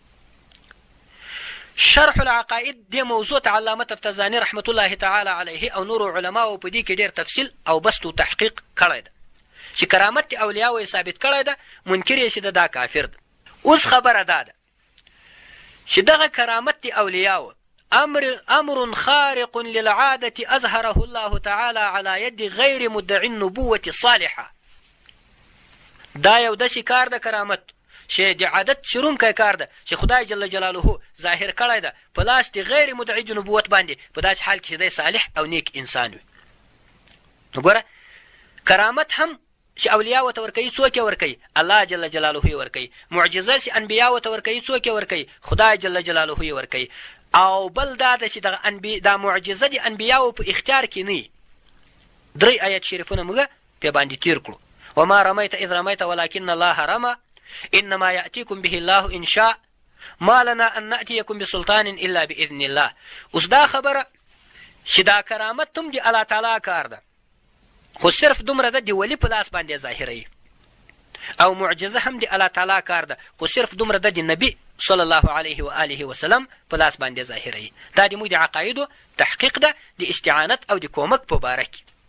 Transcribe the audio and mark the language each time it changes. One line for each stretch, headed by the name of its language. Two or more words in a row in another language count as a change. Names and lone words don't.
Pashto: شرح العقائد دې موضوع ته علامه تفتزاني رحمت الله تعالی علیه او نورو علماو په دې کې ډېر تفصیل او بسط و تحقیق کړی ده چې کرامت د اولیاو یې ثابت کړی ده، منکر یې چې ده دا کافر ده. اوس خبره دا ده چې دغه کرامت د اولیاو
Arabic: امر خارق للعاده اظهره الله تعالی على يد غیر مدعي النبوه الصالحه.
Pashto: دا یو داسې کار ده کرامت چې د عادت شروونکی کار ده چې خدای جل جلاله ظاهر کړی ده په لاس د غیر مدعي د نبوت باندې، په داسې حال کې چې دی صالح او نیک انسان وي. نو ګوره کرامت هم چې اولیاو ته ورکوي، څوک یې ورکوي؟ الله جل جلاله یې ورکوي. معجزه چې انبیاو ته ورکوي، څوک یې ورکوي؟ خدای جل جلاله یې ورکوي. او بل دا ده چې دا معجزه د انبیاو په اختیار کې نه وي. 3 آیت شریفونه موږ پې باندې تیر کړو.
Arabic: وما رمیت اذ رمیت ولکن الله رمى انما یأتیکم به الله ان شاء ما لنا ان نأتیکم بسلطان الا باذن الله.
Pashto: اوس دا خبره چې دا کرامت هم د الله تعالی کار ده، خو صرف دومره ده د ولی په لاس باندې ظاهروي، او معجزه هم د الله تعالی کار ده، خو صرف دومره ده د نبی
Arabic: صلی الله علیه و آله وسلم
Pashto: په لاس باندې ظاهروي. دا د موږ د عقایدو تحقیق ده د استعانت او د کومک په باره کې.